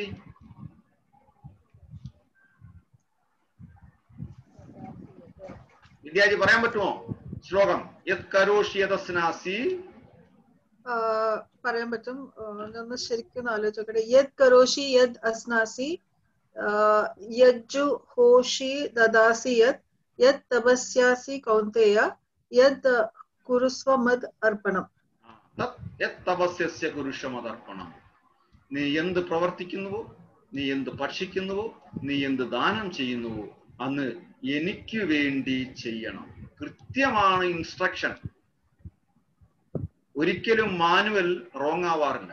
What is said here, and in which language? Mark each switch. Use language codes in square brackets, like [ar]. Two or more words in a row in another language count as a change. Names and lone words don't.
[ml] വിദ്യാജി പറയാൻ പറ്റുമോ ശ്ലോകം? [sa] യത്കരോഷി യദസ്നാസി. [ml] പറയാൻ പറ്റും. ഒന്ന് ശരിക്കും ആലോചിച്ചോട്ടെ. [sa] യത് കരോഷി യത് അസ്നാസി യജ്ജു ഹോഷി ദദാസി യത് യത് തപസ്യാസി കൗന്തേയ യത് കുരുസ്വ മദ് അർപ്പണം. തപസ്യസ്യ കുരുഷമതർപ്പണം. [ml] നീ എന്ത് പ്രവർത്തിക്കുന്നുവോ, നീ എന്ത് ഭക്ഷിക്കുന്നുവോ, നീ എന്ത് ദാനം ചെയ്യുന്നുവോ അന്ന് എനിക്ക് വേണ്ടി ചെയ്യണം. കൃത്യമാണ് ഇൻസ്ട്രക്ഷൻ. ഒരിക്കലും [en] manual wrong [ml] ആവാറില്ല.